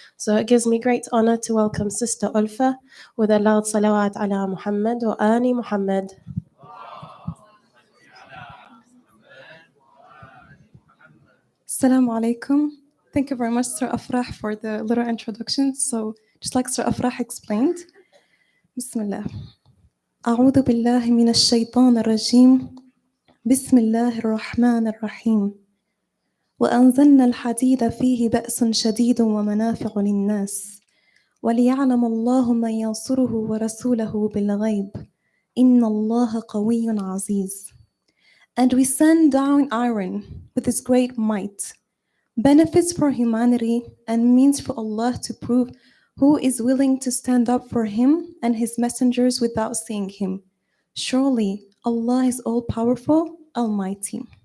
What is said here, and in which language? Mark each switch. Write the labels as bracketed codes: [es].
[en] So it gives me great honor to welcome Sister Ulfa with a loud salawat ala Muhammad wa ali Muhammad. Assalamu alaikum. Thank you very much, Sir Afrah, for the little introduction. So, just like Sir Afrah explained, Bismillah. [ar] أعوذ بالله من الشيطان الرجيم. بسم الله الرحمن الرحيم. وأنزلنا الحديد فيه بأس شديد ومنافع للناس وليعلم الله من ينصره ورسوله بالغيب إن الله قوي عزيز. [en] And we send down iron with his great might, benefits for humanity and means for Allah to prove who is willing to stand up for him and his messengers without seeing him. Surely Allah is all-powerful, almighty.